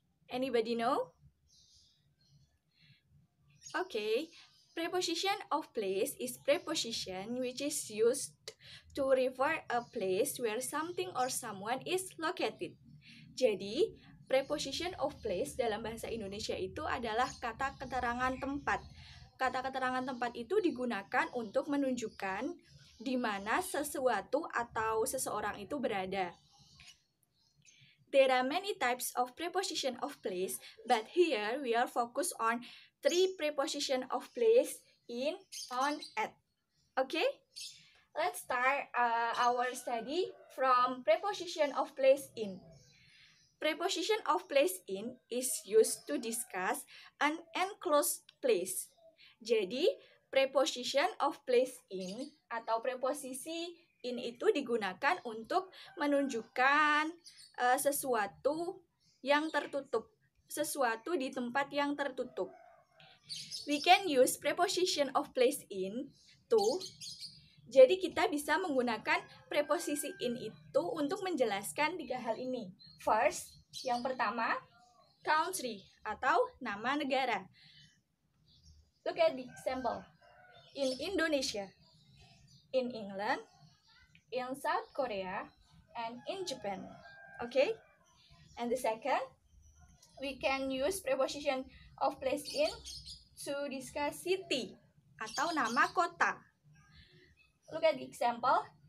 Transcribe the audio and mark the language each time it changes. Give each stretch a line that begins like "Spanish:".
English: Anybody know? Okay, preposition of place is preposition which is used to refer a place where something or someone is located.
Indonesian: Jadi, preposition of place dalam bahasa Indonesia itu adalah kata keterangan tempat. Kata keterangan tempat itu digunakan untuk menunjukkan di mana sesuatu atau seseorang itu berada.
English: There are many types of preposition of place, but here we are focused on 3 preposition of place in, on, at. Okay? Let's start our study from preposition of place in. Preposition of place in is used to discuss an enclosed place.
Indonesian: Jadi, preposition of place in atau preposisi in itu digunakan untuk menunjukkan sesuatu yang tertutup, sesuatu di tempat yang tertutup.
English: We can use preposition of place in to.
Indonesian: Jadi kita bisa menggunakan preposisi in itu untuk menjelaskan 3 hal ini. First, yang pertama, country atau nama negara.
English: Look at the example. In Indonesia, in England, in South Korea, and in Japan. Okay? And the second, we can use preposition of place in to discuss city
Indonesian: atau nama kota.
English: Look at the example.